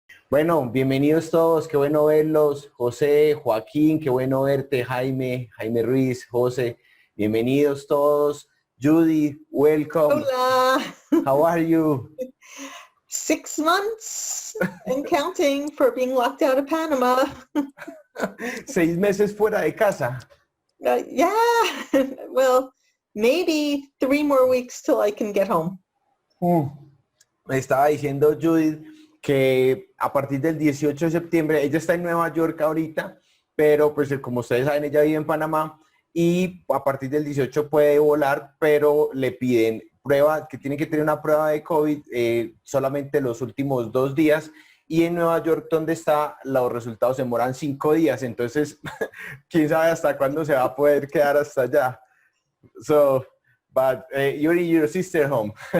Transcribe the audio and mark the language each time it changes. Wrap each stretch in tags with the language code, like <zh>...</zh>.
<es>Bueno, bienvenidos todos, qué bueno verlos. José, Joaquín, qué bueno verte. Jaime Ruiz, José, bienvenidos todos.</es> <en>Judy, welcome.</en> <es>Hola.</es> <en>How are you? 6 months and counting for being locked out of Panama.</en> <es>6 meses fuera de casa.</es> <en>Yeah, well, maybe 3 more weeks till I can get home.</en> <es>Me estaba diciendo Judith que a partir del 18 de septiembre, ella está en Nueva York ahorita, pero pues como ustedes saben, ella vive en Panamá y a partir del 18 puede volar, pero le piden prueba, que tiene que tener una prueba de COVID solamente los últimos 2 días, y en Nueva York, donde está, los resultados demoran 5 días, entonces quién sabe hasta cuándo se va a poder quedar hasta allá.</es> <en>So, but you're in your sister home.</en>